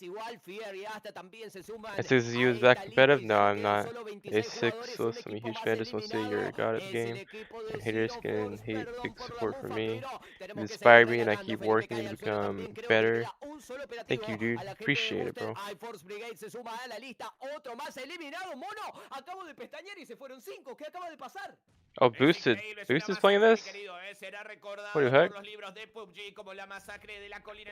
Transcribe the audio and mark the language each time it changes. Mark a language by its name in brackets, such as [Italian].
[Spanish] Igual Fier y hasta también se suman... [English] Is you back competitive? No, I'm not. A6, listen, I'm a huge fan. Just want to say you're a god at the game. And haters can hate big support for me. You inspire me and I keep working to become better. Thank you, dude. Appreciate it, bro. [Spanish] iForce Brigade se suma a la lista. Otro más eliminado, mono. Acabo de pestañear y se fueron 5. ¿Qué acaba de pasar? [English] Oh, Boosted. Boosted's playing this? [Spanish] Será recordado [English] What the heck? [Spanish] por los libros de PUBG como la masacre de la colina